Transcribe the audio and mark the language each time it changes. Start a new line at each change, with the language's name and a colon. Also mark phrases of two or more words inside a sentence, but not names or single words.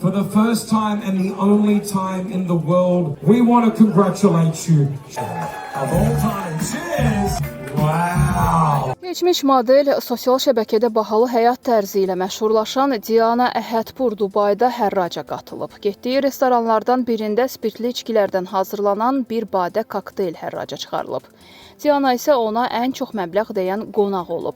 English: For the first time and the only time in the world, we want to congratulate you. Of all time, cheers! Wow!
Azerbaijani: Keçmiş model sosial şəbəkədə bahalı həyat tərzi ilə məşhurlaşan Diana Əhədpur Dubayda hərraca qatılıb. Getdiyi restoranlardan birində spirtli içkilərdən hazırlanan bir badə kokteyl hərraca çıxarılıb. Diana isə ona ən çox məbləğ deyən qonaq olub.